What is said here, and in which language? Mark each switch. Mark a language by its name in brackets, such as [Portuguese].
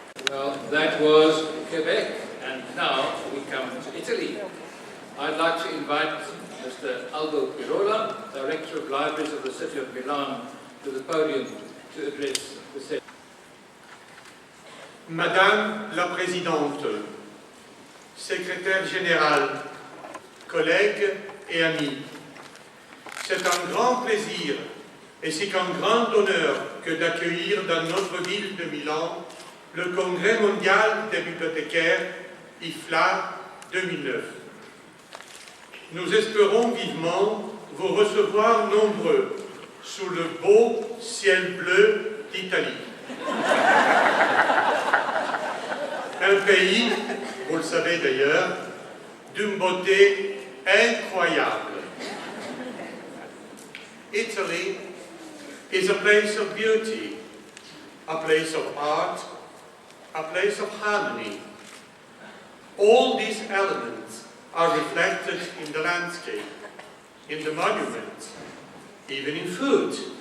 [English] Well, that was Quebec, and now we come to Italy. I'd like to invite Mr. Aldo Pirola, Director of Libraries of the City of Milan, to the podium to address the session. [French] Madame la Présidente, Secrétaire général, collègues et amis, c'est un grand plaisir et c'est un grand honneur que d'accueillir dans notre ville de Milan le Congrès mondial des bibliothécaires IFLA 2009. Nous espérons vivement vous recevoir nombreux sous le beau ciel bleu d'Italie. Un pays, vous le savez d'ailleurs, d'une beauté incroyable. [English] Italy is a place of beauty, a place of art, a place of harmony. All these elements are reflected in the landscape, in the monuments, even in food.